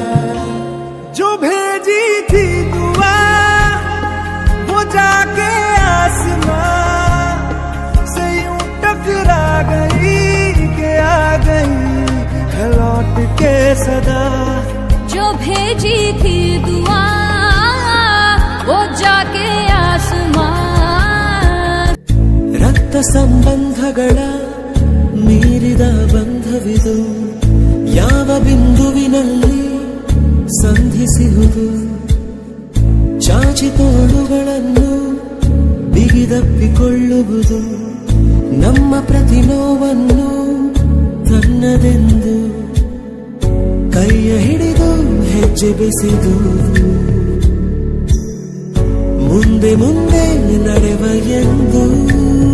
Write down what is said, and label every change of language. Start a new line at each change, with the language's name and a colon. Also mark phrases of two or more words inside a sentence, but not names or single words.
Hindi: जो भेजी थी दुआ वो वो जाके आसमां से यूं टकरा गई कि आ गई है लौट के सदा। जो भेजी थी दुआ वो जाके आसमां।
Kannada: ರಕ್ತ ಸಂಬಂಧಗಳ ಮೀರಿದ ಬಂಧವಿದು ಯಾವ ಬಿಂದುವಿನಲ್ಲಿ ಸಂಧಿಸಿಹುದು ಚಾಚಿ ತೋಳುಗಳನ್ನು ಬಿಗಿದಪ್ಪಿಕೊಳ್ಳುವುದು ನಮ್ಮ ಪ್ರತಿ ನೋವನ್ನು ತನ್ನದೆಂದು ಕೈಯ ಹಿಡಿದು ಹೆಜ್ಜೆ ಬೆಸೆದು ಮುಂದೆ ಮುಂದೆ ನಡೆವ ಎಂದು